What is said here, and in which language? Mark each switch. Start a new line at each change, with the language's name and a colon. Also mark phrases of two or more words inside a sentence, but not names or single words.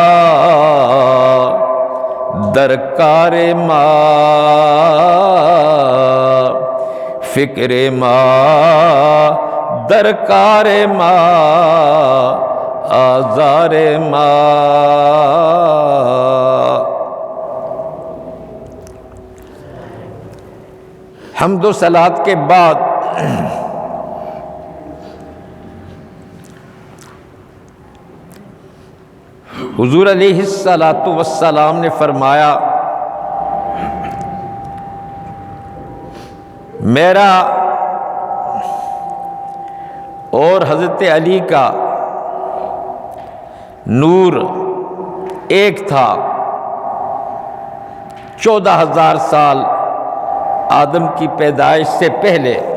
Persian: در کار ما فکر ما در کار ما آزار ما
Urdu: حمد و صلات کے بعد حضور علیہ الصلاۃ والسلام نے فرمایا میرا اور حضرت علی کا نور ایک تھا 14,000 سال آدم کی پیدائش سے پہلے.